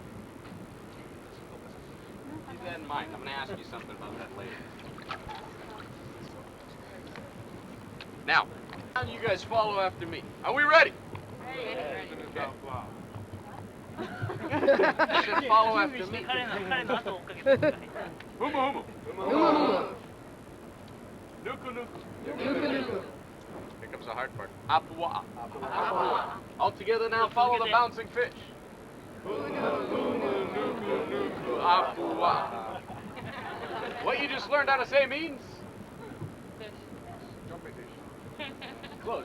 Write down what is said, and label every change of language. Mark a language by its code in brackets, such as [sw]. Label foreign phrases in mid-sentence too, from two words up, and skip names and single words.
[en] Keep that in mind. I'm going to ask you something about that later. Now you guys follow after me. Are we ready? Ready. Okay. You should follow after me. [haw] Humu humu. Nuku nuku. [en] Here comes the hard part. Apua. All together now, follow the bouncing fish. Apua. What you just learned how to say means? Jumping fish. Close.